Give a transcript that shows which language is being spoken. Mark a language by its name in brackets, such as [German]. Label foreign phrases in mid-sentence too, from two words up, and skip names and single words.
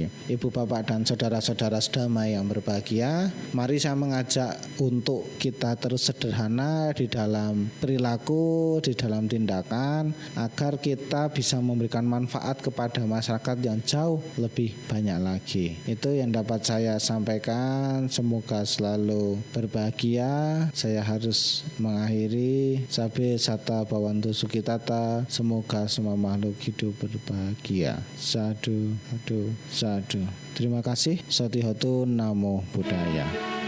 [Indonesian] Ibu bapak dan saudara-saudara sedama yang berbahagia, mari saya mengajak untuk kita terus sederhana di dalam perilaku, di dalam tindakan, agar kita bisa memberikan manfaat kepada masyarakat yang jauh lebih banyak lagi. Itu yang dapat saya sampaikan. Semoga selalu berbahagia. Saya harus mengakhiri. [Pali] Sabe sata bawantu sukitata. [Indonesian] Semoga semua makhluk hidup berbahagia. [Pali] Sadu, sadu, sadu. [Indonesian] Terima kasih. [Pali] Satihotu Namo Buddhaya.